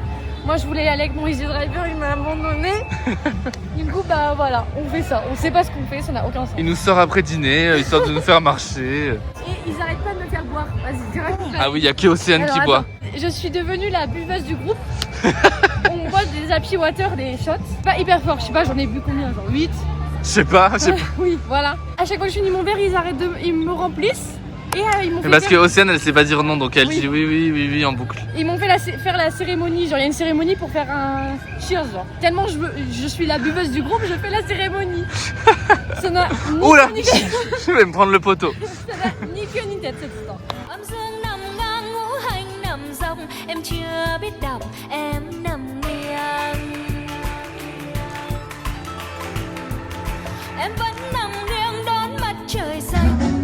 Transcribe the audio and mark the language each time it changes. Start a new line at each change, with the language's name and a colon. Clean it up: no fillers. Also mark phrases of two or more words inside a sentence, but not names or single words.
French: Moi je voulais aller avec mon
English: easy driver,
French: il m'a abandonné. Du coup bah voilà, on fait ça. On sait pas ce qu'on fait, ça n'a aucun sens. Il nous sort après dîner, histoire de nous faire marcher. Et ils arrêtent pas de me faire boire. Vas-y, direct. Ah oui, il y a que Océane Alors, qui attends. boit. Je suis devenue la buveuse du groupe. On boit des
English: happy water,
French: des shots. Pas hyper fort, je sais pas, j'en ai bu combien, genre 8. Je sais pas. Oui, voilà. À chaque fois que je finis mon verre, ils me remplissent. Et ils m'ont fait Parce que faire... Océane, elle sait pas dire non, donc elle Oui. dit oui en boucle. Ils m'ont fait faire la cérémonie, genre il y a une cérémonie pour faire un cheers, genre. Tellement je suis la buveuse du groupe, je fais la cérémonie. Ça n'a ni Oula, queue ni tête. je vais me prendre le poteau. Ça n'a ni queue ni tête cette histoire.
Vietnamese: Âm dương nằm ngang ngũ hành nằm dọc, em chưa biết đọc, em nằm nghiêng. Em vẫn nằm nghiêng đón mặt trời xanh.